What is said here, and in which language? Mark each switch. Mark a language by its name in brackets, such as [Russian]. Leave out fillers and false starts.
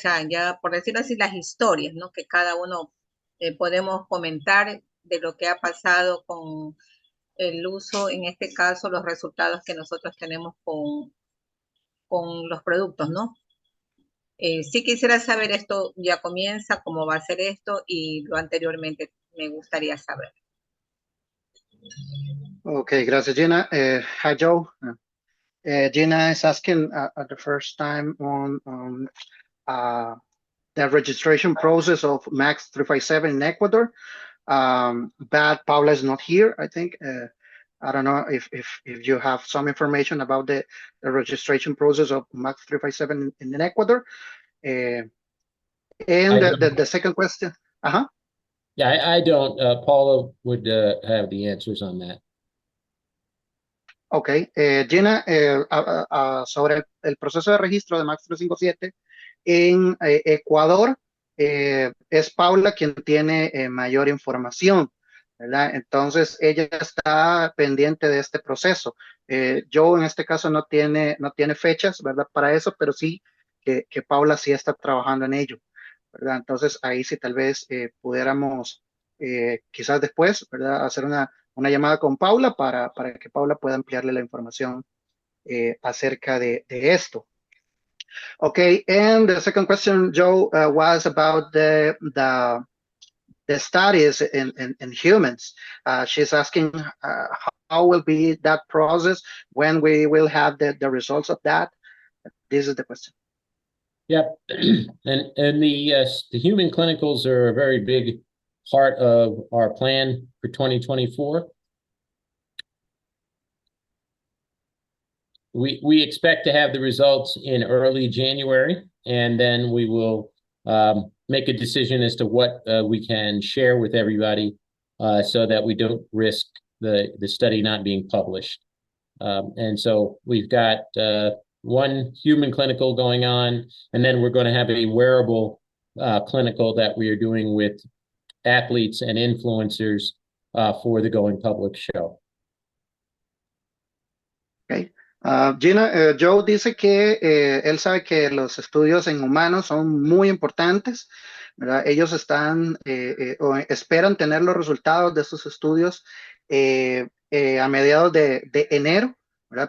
[Spanish] O sea, ya por decirlo así, las historias, ¿no? Que cada uno podemos comentar de lo que ha pasado con el uso, en este caso, los resultados que nosotros tenemos con los productos, ¿no? Sí quisiera saber esto, ya comienza, cómo va a ser esto y lo anteriormente me gustaría saber. [English] Okay, [Spanish] gracias, [English] Gina. Hi, Joe. Gina is asking at the first time on the registration process of Max 357 in Ecuador. But Paula is not here, I think. I don't know if you have some information about the registration process of Max 357 in Ecuador. And the second question. Uh-huh. Yeah, I don't. Paula would have the answers on that. [Spanish] Ok, Gina, sobre el proceso de registro de Max 357 en Ecuador, es Paula quien tiene mayor información, ¿verdad? Entonces, ella está pendiente de este proceso. Yo en este caso no tiene fechas, ¿verdad? Para eso, pero sí que Paula sí está trabajando en ello, ¿verdad? Entonces, ahí sí tal vez pudiéramos quizás después, ¿verdad? Hacer una llamada con Paula para que Paula pueda ampliarle la información acerca de esto. [English] Okay, and the second question, Joe, was about the studies in humans. She's asking how will be that process, when we will have the results of that. This is the question. Yep. And the human clinicals are a very big part of our plan for 2024. We expect to have the results in early January, and then we will make a decision as to what we can share with everybody so that we don't risk the study not being published. And so we've got one human clinical going on, and then we're going to have a wearable clinical that we are doing with athletes and influencers for the Going Public show. Okay. [Spanish] Gina, Joe dice que él sabe que los estudios en humanos son muy importantes, ¿verdad? Ellos están o esperan tener los resultados de estos estudios a mediados de enero, ¿verdad?